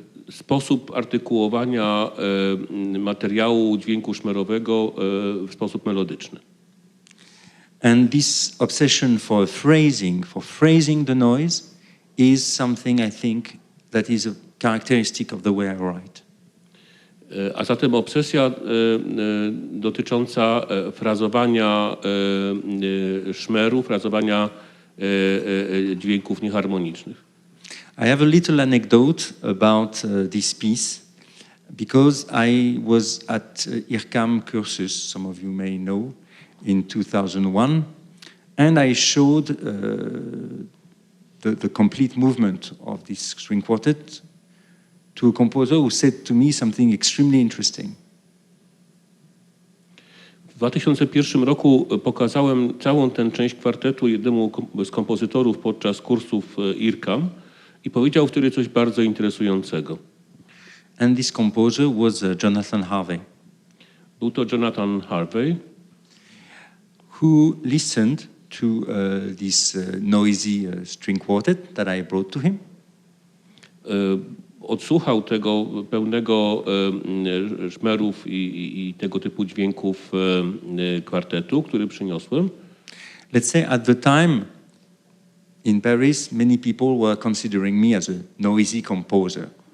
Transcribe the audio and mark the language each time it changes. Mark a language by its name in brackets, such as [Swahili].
[Polish] Sposób artykułowania materiału dźwięku szmerowego w sposób melodyczny. [English] And this obsession for phrasing the noise is something I think that is a characteristic of the way I write. [Polish] A zatem obsesja dotycząca frazowania szmeru, frazowania dźwięków nieharmonicznych. [English] I have a little anecdote about this piece because I was at IRCAM Cursus, some of you may know, in 2001, and I showed the complete movement of this string quartet to a composer who said to me something extremely interesting. [Polish] W 2001 roku pokazałem całą tę część kwartetu jednemu z kompozytorów podczas kursów IRCAM i powiedział wtedy coś bardzo interesującego. [English] And this composer was Jonathan Harvey. [Polish] Był to Jonathan Harvey, [English] who listened to this noisy string quartet that I brought to him. [Polish] Odsłuchał tego pełnego szmerów i tego typu dźwięków kwartetu, który przyniosłem. [English] Let's say at the time in Paris, many people were considering me as a noisy composer.